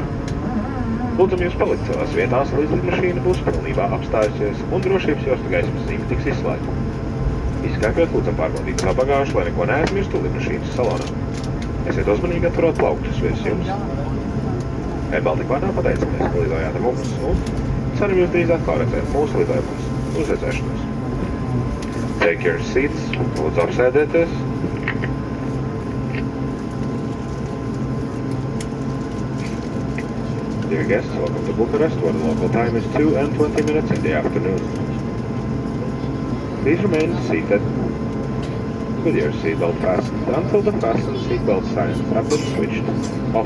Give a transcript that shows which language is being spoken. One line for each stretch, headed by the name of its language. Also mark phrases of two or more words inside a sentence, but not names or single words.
Latvian: Lūdzam jūs palikt savās vietās, līdz lidmašīna būs pilnībā apstājusies un drošības jostu gaismas zīme tiks izslēgta. Izkāpjot, lūdzam pārbaudīt savu bagāžu, lai neko neaizmirstu lidmašīnas salonā. Esiet uzmanīgi atverot plauktus virs jums. Air Baltica vārdā pateicamies, ka lidojāt ar mums un ceram jūs drīz atkal redzēt mūsu lidojumos. Uz redzēšanos.
English: Take your seats,
Latvian: lūdzu apsēdieties.
English: Dear guests, welcome to Bucharest, where the local time is 2:20 in the afternoon. Please remain seated with your seatbelt fastened until the fasten seatbelt signs have been switched off.